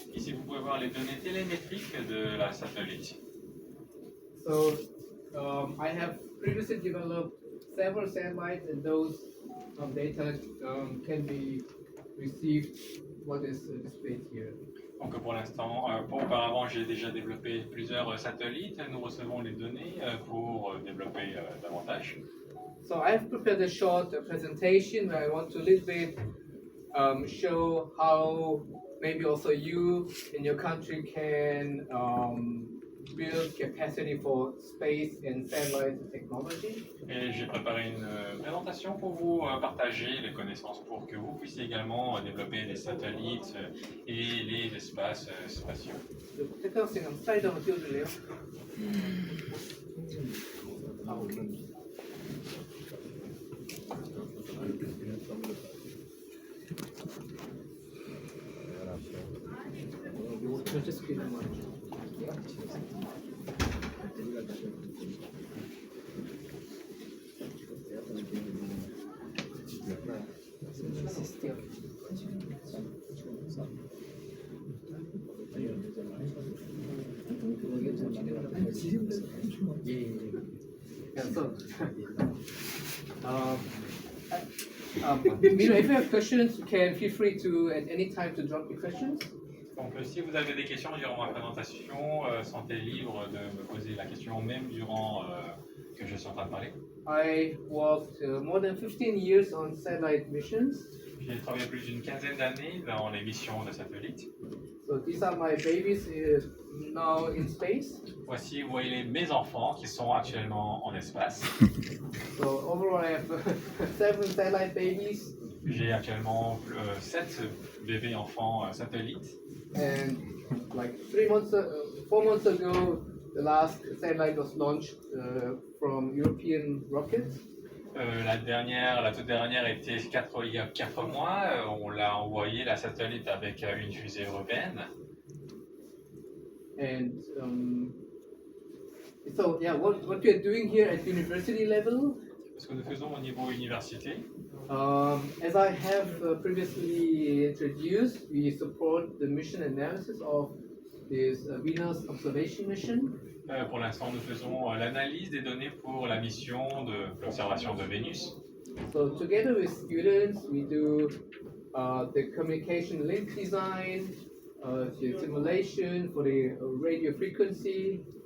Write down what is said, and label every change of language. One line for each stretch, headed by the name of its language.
French: Ici, vous pouvez voir les données télémétriques de la satellite.
English: So I have previously developed several satellites, and those data can be received. What is displayed here.
French: Donc pour l'instant, auparavant, j'ai déjà développé plusieurs satellites. Nous recevons les données pour développer davantage.
English: So I have prepared a short presentation where I want to a little bit show how maybe also you in your country can build capacity for space and satellite technology.
French: Et j'ai préparé une présentation pour vous partager les connaissances pour que vous puissiez également développer des satellites et les espaces spatiaux.
Korean: 특허性슬라이드 한번 띄워줄래요? 전체 스크린 한번.
English: Yeah, so, if you have questions, you can feel free to at any time to drop your questions.
French: Donc si vous avez des questions durant ma présentation, sentez libre de me poser la question même durant que je suis en train de parler.
English: I worked more than 15 years on satellite missions.
French: J'ai travaillé plus d'une quinzaine d'années dans les missions de satellites.
English: So these are my babies now in space.
French: Voici, vous voyez mes enfants qui sont actuellement en espace.
English: So overall I have 7 satellite babies.
French: J'ai actuellement 7 bébés enfants satellites.
English: And like 4 months ago, the last satellite was launched from European rockets.
French: La toute dernière était il y a 4 mois. On l'a envoyé la satellite avec une fusée européenne.
English: And so yeah, what we are doing here at university level.
French: Ce que nous faisons au niveau université.
English: As I have previously introduced, we support the mission analysis of this Venus observation mission.
French: Pour l'instant, nous faisons l'analyse des données pour la mission de l'observation de Vénus.
English: So together with students, we do the communication link design, the simulation for the radio frequency.